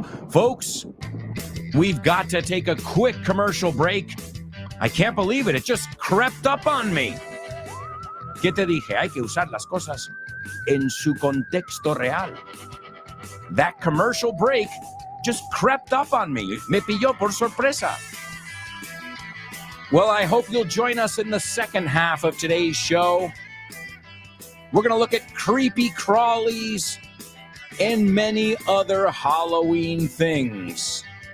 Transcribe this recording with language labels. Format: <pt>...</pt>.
<en>Folks, we've got to take a quick commercial break. I can't believe it. It just crept up on me.</en> <es>¿Qué te dije? Hay que usar las cosas en su contexto real.</es> <en>That commercial break just crept up on me.</en> <es>Me pilló por sorpresa.</es> <en>Well, I hope you'll join us in the second half of today's show. We're going to look at creepy crawlies and many other Halloween things.</en>